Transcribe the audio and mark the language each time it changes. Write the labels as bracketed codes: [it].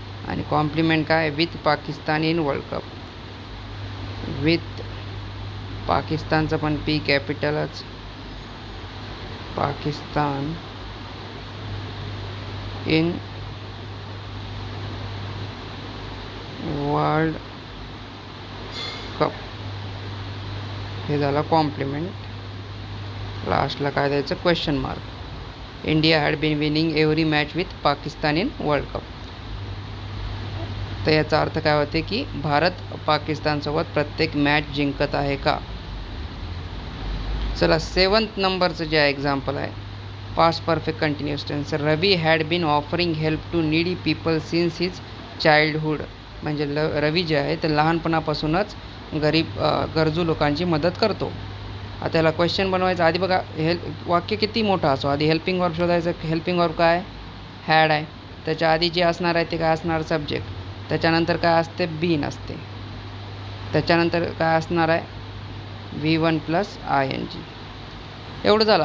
[mr] आणि कॉम्प्लिमेंट काय [en] with Pakistan in world cup, [mr] with पाकिस्तानचं पण P कॅपिटलच, Pakistan in world cup हे झालं कॉम्प्लिमेंट. लास्टला काय द्यायचं question mark. [en] India had been winning every match with Pakistan in world cup. [mr] तर याचा अर्थ काय होते की भारत पाकिस्तानसोबत प्रत्येक मॅच जिंकत आहे का. चला 7th नंबरचं जे एक्झाम्पल आहे past perfect continuous tense. [en] Ravi had been offering help to needy people since his childhood. [mr] म्हणजे रवी जे आहे ते लहानपणापासूनच गरजू लोकांची मदत करतो. आता त्याला क्वेश्चन बनवायचं. आधी बघा वाक्य किती मोठं असो, आधी हेल्पिंग वर्ब शोधायचं. हेल्पिंग वर्ब काय हॅड आहे, त्याच्या आधी जे असणार आहे ते काय असणार सब्जेक्ट, त्याच्यानंतर काय असते बीन असते, त्याच्यानंतर काय असणार आहे V1 प्लस ING. एवढं झालं.